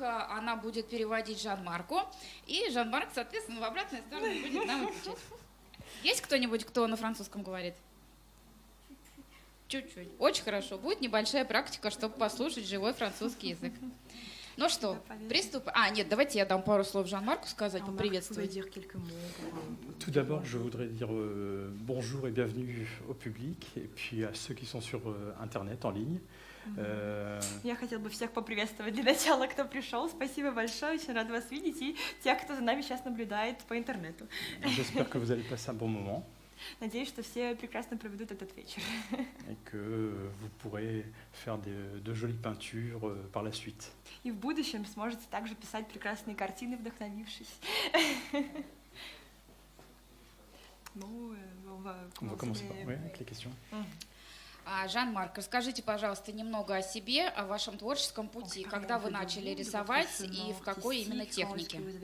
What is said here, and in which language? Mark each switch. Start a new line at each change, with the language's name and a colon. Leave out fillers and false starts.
Russian: Она будет переводить Жан-Марку. И Жан-Марк, соответственно, в обратную сторону будет нам отвечать. Есть кто-нибудь, кто на французском говорит? Чуть-чуть. Очень хорошо. Будет небольшая практика, чтобы послушать живой французский язык. Ну что, приступим. Нет, давайте я дам пару слов Жан-Марку сказать, поприветствовать.
French: Tout d'abord, je voudrais dire bonjour et bienvenue au public et puis à ceux qui sont sur Internet en ligne.
Russian: Я хотела бы всех поприветствовать для начала, кто пришел. Спасибо большое, очень рад вас видеть. И тех, кто за нами сейчас наблюдает по интернету.
French: J'espère que vous allez passer un bon moment.
Russian: Надеюсь, что все прекрасно проведут этот вечер.
French: Et que vous pourrez faire de jolies peintures par la suite.
Russian: И в будущем сможете также писать прекрасные картины, вдохновившись.
French: On va commencer avec les questions.
Russian: Жан-Марк, расскажите, пожалуйста, немного о себе, о вашем творческом пути, когда вы начали рисовать и в какой именно технике.